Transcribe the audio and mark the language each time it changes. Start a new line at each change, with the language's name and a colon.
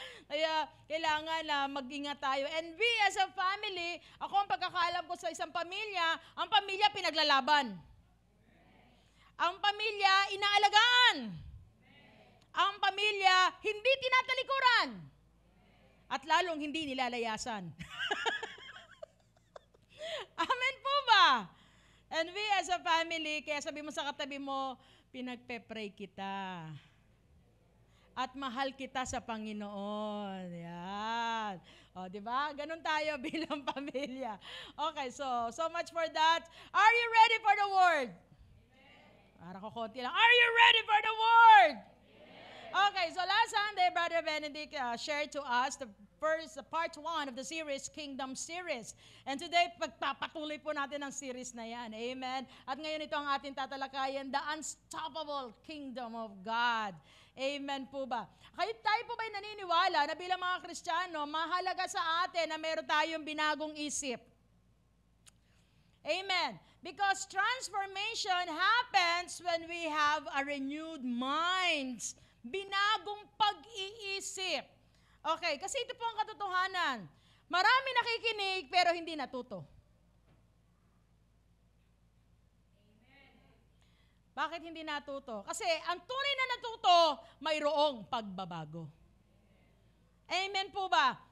Filipino: Kaya kailangan na mag-ingat tayo.
English: And we as a family,
Filipino: ako ang pagkakaalam ko sa isang pamilya, ang pamilya pinaglalaban. Ang pamilya inaalagaan. Ang pamilya hindi tinatalikuran. At lalong hindi nilalayasan. Amen po ba?
English: And we as a family,
Filipino: kaya sabi mo sa katabi mo, pinagpe-pray kita. At mahal kita sa Panginoon. Yan. O, di ba? Ganun tayo bilang pamilya.
English: Okay, so much for that. Are you ready for the word?
Filipino: Para ko konti lang.
English: Are you ready for the word? Okay, so last Sunday, Brother Benedict shared to us the first part 1 of the series, Kingdom Series.
Filipino: And today, pagpapatuloy po natin ang series na yan. Amen. At ngayon ito ang ating tatalakayan, The Unstoppable Kingdom of God. Amen po ba? Kayo tayo po ba'y naniniwala na bilang mga Kristiyano, mahalaga sa atin na meron tayong binagong isip? Amen.
English: Because transformation happens when we have a renewed minds.
Filipino: Binagong pag-iisip. Okay, kasi ito po ang katotohanan. Marami nakikinig pero hindi natuto. Amen. Bakit hindi natuto? Kasi ang tunay na natuto, mayroong pagbabago. Amen po ba?